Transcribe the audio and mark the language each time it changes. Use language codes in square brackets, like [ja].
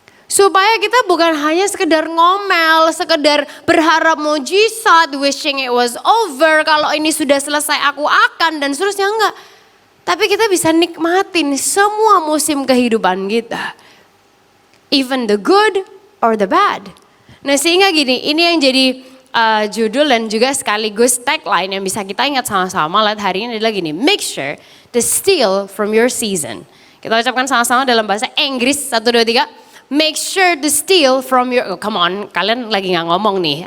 [id] Supaya kita bukan hanya sekedar ngomel, sekedar berharap mujizat, [en] wishing it was over, [id] kalau ini sudah selesai aku akan dan seterusnya enggak. Tapi kita bisa nikmatin semua musim kehidupan kita. [en] Even the good or the bad. [id] Nah sehingga gini, ini yang jadi judul dan juga sekaligus tagline yang bisa kita ingat sama-sama lihat hari ini adalah gini. [en] Make sure to steal from your season. [id] Kita ucapkan sama-sama dalam bahasa Inggris. 1, 2, 3. [en] Make sure to steal from your, oh, come on [id] kalian lagi gak ngomong nih.